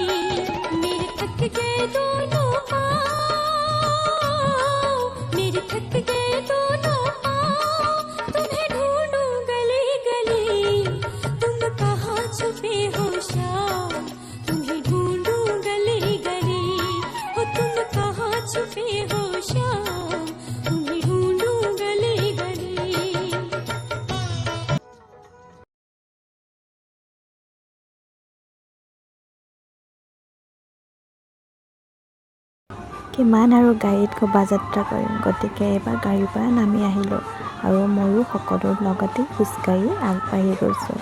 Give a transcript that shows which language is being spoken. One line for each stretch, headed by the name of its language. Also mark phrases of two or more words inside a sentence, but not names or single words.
Hindi: मेरे थक गए दोनों पाँव, मेरे थक गए दोनों पाँव, तुम्हें ढूंढूं गली गली। तुम कहाँ छुपे हो शाम, तुम्हें ढूंढूं गली गली। हो तुम कहाँ छुपे हो शाम, तुम्हें ढूंढूं गली गली।
Assamese: কিমান আৰু গাড়ীত শোভাযাত্ৰা কৰিম, গতিকে এইবাৰ গাড়ীৰ পৰা নামি আহিলোঁ। আৰু ময়ো সকলোৰ লগতে খোজকাঢ়ি আগবাঢ়ি গৈছোঁ।